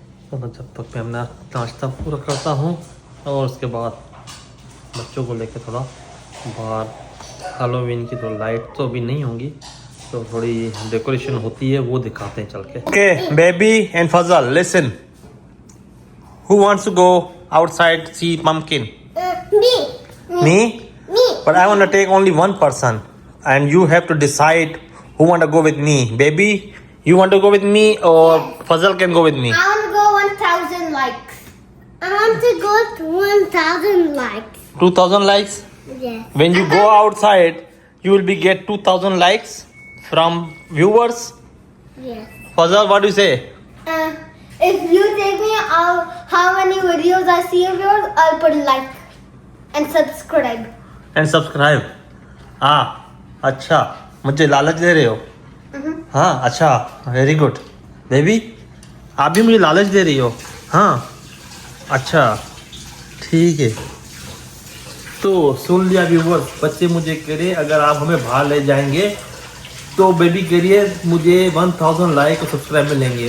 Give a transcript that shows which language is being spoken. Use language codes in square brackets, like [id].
[hi] तो जब तक मैं अपना नाश्ता पूरा करता हूँ और उसके बाद बच्चों को लेकर थोड़ा बाहर, हैलोवीन की तो लाइट तो अभी नहीं होंगी, तो थोड़ी डेकोरेशन होती है वो दिखाते हैं चल के. [en] Okay baby and Fazal listen, who wants to go outside see pumpkin? Me. Me? Me. But I want to take only one person and you have to decide who want to go with me. Baby, you want to go with me or Fazal can go with me? I want to go 1,000 likes. I want to go to 1,000 likes. 2,000 likes? Yes. When you go outside, you will be get 2,000 likes from viewers. Yes. Fazal, what do you say? If you take me out how many videos I see of yours, I'll put like and subscribe. And subscribe. [hi] हाँ अच्छा, मुझे लालच दे रहे हो? हाँ अच्छा, [en] Very good. [hi] Baby आप भी मुझे लालच दे रही हो? हाँ अच्छा ठीक है. तो सुन लिया व्यूवर्स, बच्चे मुझे कह रहे अगर आप हमें बाहर ले जाएंगे तो बेबी कह रही है मुझे 1000 लाइक और सब्सक्राइब मिलेंगे.